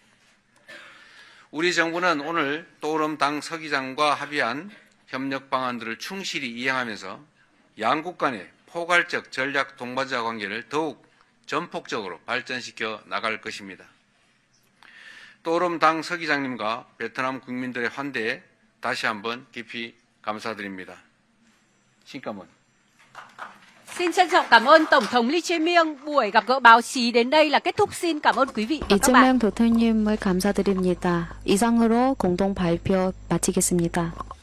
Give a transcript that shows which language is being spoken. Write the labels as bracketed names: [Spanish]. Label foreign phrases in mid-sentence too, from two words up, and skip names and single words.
[Korean] 우리 정부는 오늘 또오름 당 서기장과 합의한 협력 방안들을 충실히 이행하면서 양국 간의 포괄적 전략 동반자 관계를 더욱 전폭적으로 발전시켜 나갈 것입니다. 또오름 당 서기장님과 베트남 국민들의 환대에 다시 한번 깊이 감사드립니다. [Vietnamese] Xin cảm ơn. Xin trân trọng cảm ơn Tổng thống Lee Jae-myung. Buổi gặp gỡ báo chí đến đây là kết thúc. Xin cảm ơn quý vị và các bạn. [Korean] 이재명 대통령님을 감사드립니다. 이상으로 공동 발표 마치겠습니다.